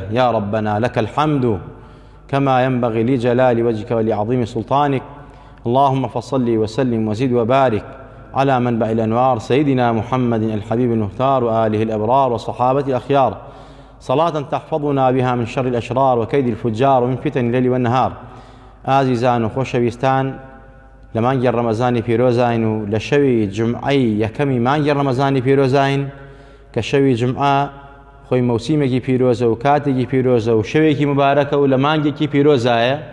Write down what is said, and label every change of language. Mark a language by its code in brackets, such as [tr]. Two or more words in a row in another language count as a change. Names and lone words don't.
[ar] يا ربنا لك الحمد كما ينبغي لجلال وجهك ولعظيم سلطانك. اللهم فصل وسلم وزد وبارك على منبع الأنوار سيدنا محمد الحبيب المختار وآله الأبرار وصحابة الأخيار، صلاة تحفظنا بها من شر الأشرار وكيد الفجار ومن فتن الليل والنهار. [ckb] ئازیزان و خۆشەویستان، لە مانگی ڕەمەزانی پیرۆزین و لە شەوی جمعەی یەکەمی مانگی ڕەمەزانی پیرۆزین کە شەوی جمعە خۆی مەوسیمێکی پیرۆزە و کاتێکی پیرۆزە و شەوێکی مبارەکە و لە مانگێکی پیرۆزایە.